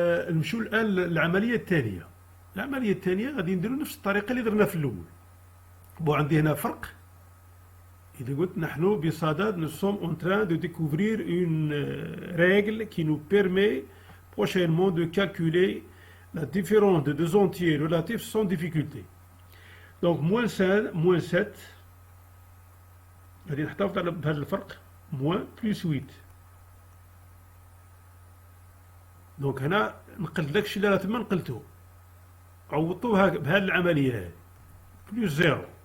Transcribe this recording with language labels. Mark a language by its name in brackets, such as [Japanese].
[Arabic] نمشيو الآن للعملية الثانية. العملية الثانية غادي نديرو نفس الطريقة اللي درنا في الأول. بون عندي هنا فرق. إذا قلت نحن بصدد [French] nous sommes en train de découvrir une règle qui nous permet prochainement de calculer la différence de deux entiers relatifs sans difficulté. Donc moins 7 [Arabic] غادي نحتفظ على بهذا الفرق [French] moins plus 8. [Arabic] دونك هنا نقلت داكشي اللي راه تما نقلتو، عوضتوه بهذه العملية هذه بلوس 0.